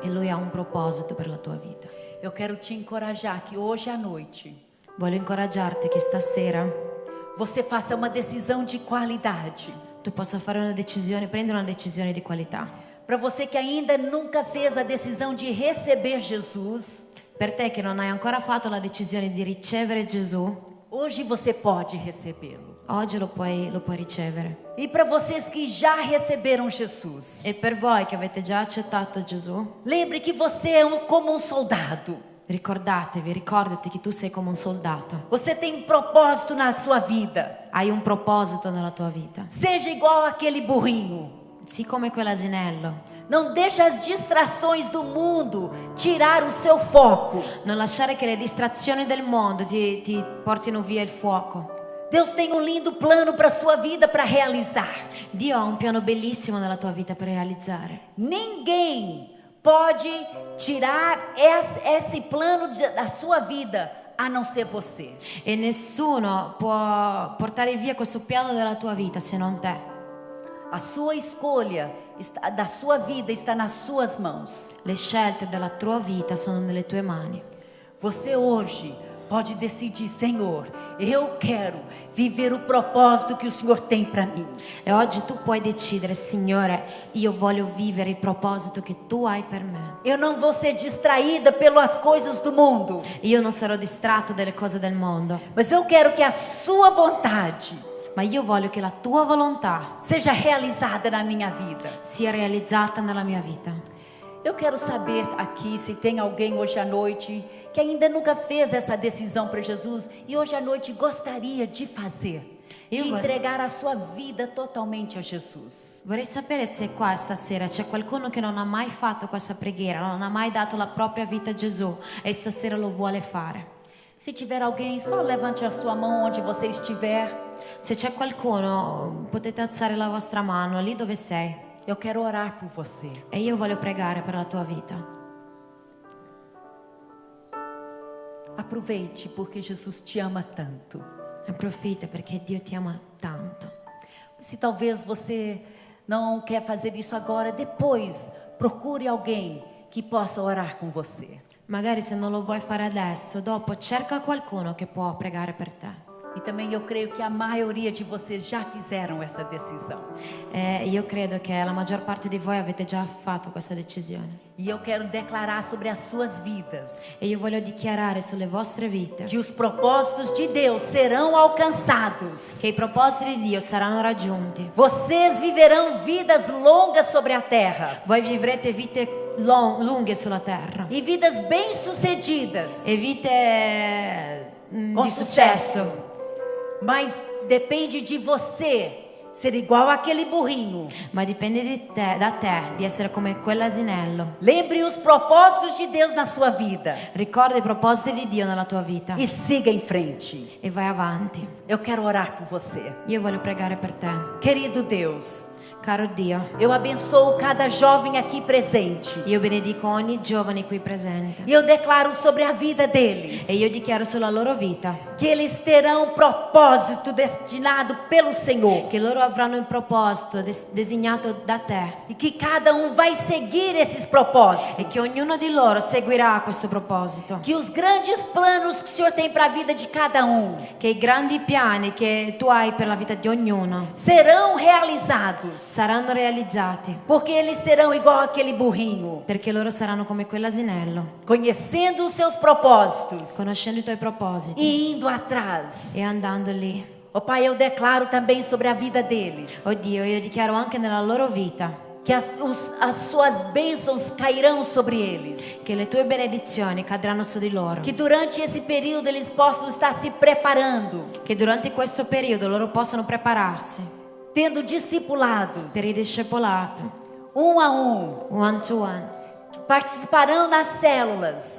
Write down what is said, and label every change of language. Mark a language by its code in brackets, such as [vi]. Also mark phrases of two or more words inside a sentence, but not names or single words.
[it] E Lui ha un proposito per la tua vita. [pt] Eu quero te encorajar que hoje à noite [it] Voglio incoraggiarti che stasera [pt] você faça uma decisão de qualidade. [it] tu possa fare una decisione, prendere una decisione di qualità. [pt] Para você que ainda nunca fez a decisão de receber Jesus, [it] Per te che non hai ancora fatto la decisione di ricevere Gesù, [pt] hoje você pode recebê-lo. [it] oggi lo puoi ricevere. [pt] E para vocês que já receberam Jesus, [it] E per voi che avete già accettato Gesù, [pt] lembre que você é como um soldado. [it] ricordati che tu sei come un soldato. [pt] Você tem um propósito na sua vida. [it] Hai un proposito nella tua vita. [pt] Seja igual aquele burrinho. [it] Sii come quell'asinello. [pt] Não deixe as distrações do mundo tirar o seu foco. [it] Non lasciare che le distrazioni del mondo ti portino via il fuoco. [pt] Deus tem um lindo plano para a sua vida para realizar. [it] Dio ha un piano bellissimo nella tua vita per realizzare. [pt] Ninguém pode tirar esse plano da sua vida a não ser você. [it] E nessuno può portare via questo piano della tua vita se non te. [pt] A sua escolha da sua vida está nas suas mãos. [it] Le scelte della tua vita sono nelle tue mani. [pt] Você hoje pode decidir, Senhor, eu quero viver o propósito que o Senhor tem para mim. [it] E oggi tu puoi decidere, Signore, io voglio vivere il proposito che tu hai per me. [pt] Eu não vou ser distraída pelas coisas do mundo, [it] Io non sarò distratto dalle cose del mondo, [pt] mas eu quero que a sua vontade [it] ma io voglio che la tua volontà [pt] seja realizada na minha vida. [it] sia realizzata nella mia vita. [pt] Eu quero saber aqui se tem alguém hoje à noite que ainda nunca fez essa decisão para Jesus e hoje à noite gostaria de fazer, de entregar a sua vida totalmente a Jesus. [it] Vorrei sapere se qua stasera c'è qualcuno che non ha mai fatto questa preghiera, non ha mai dato la propria vita a Gesù e stasera lo vuole fare. [pt] Se tiver alguém, só levante a sua mão onde você estiver. [it] Se c'è qualcuno, potete alzare la vostra mano lì dove sei. [pt] Eu quero orar por você. [it] E io voglio pregare per la tua vita. [pt] Aproveite, porque Jesus te ama tanto. [it] Approfitta perché Dio ti ama tanto. [pt] Se talvez você não quer fazer isso agora, depois procure alguém que possa orar com você. [it] Magari se non lo vuoi fare adesso, dopo cerca qualcuno che può pregare per te. [pt] E também eu creio que a maioria de vocês já fizeram essa decisão. [it] Io credo che la maggior parte di voi avete già fatto questa decisione. [pt] E eu quero declarar sobre as suas vidas [it] E io voglio dichiarare sulle vostre vite [pt] que os propósitos de Deus serão alcançados. [it] che i propositi di Dio saranno raggiunti. [pt] Vocês viverão vidas longas sobre a terra [it] Voi vivrete vite lunghe sulla terra [pt] e vidas bem-sucedidas, [it] e vite [pt] com [it] di [pt] sucesso. [it] successo. [pt] Mas depende de você ser igual aquele burrinho. [it] Ma dipende da te di essere come quell'asinello. [pt] Lembre os propósitos de Deus na sua vida [it] Ricorda i propositi di Dio nella tua vita [pt] e siga em frente. [it] e vai avanti. [pt] Eu quero orar por você. [it] Io voglio pregare per te. [pt] Querido Deus, [it] Caro Dio, [pt] eu abençoo cada jovem aqui presente. [it] io benedico ogni giovane qui presente [pt] E eu declaro sobre a vida deles [it] e io dichiaro sulla loro vita [pt] que eles terão propósito destinado pelo Senhor. [it] che loro avranno il proposito designato da te [pt] E que cada vai seguir esses propósitos. [it] e che ognuno di loro seguirà questo proposito. [pt] Que os grandes planos que o Senhor tem para a vida de cada [it] Che i grandi piani che tu hai per la vita di ognuno [pt] serão realizados. [it] saranno realizzati, [pt] Porque eles serão igual aquele burrinho, [it] perché loro saranno come quell'asinello, [pt] conhecendo os seus propósitos [it] conoscendo i tuoi propositi [pt] e indo atrás. [it] e andando lì. [pt] Ó Pai, eu declaro também sobre a vida deles [it] Oh Dio, io dichiaro anche nella loro vita [pt] que as suas bênçãos cairão sobre eles. [it] che le tue benedizioni cadranno su di loro, [pt] Que durante esse período eles possam estar se preparando, [it] che durante questo periodo loro possano prepararsi [pt] tendo discipulados, [it] per il discepolato, [pt] a um, [en] one to one, [pt] participarão nas células,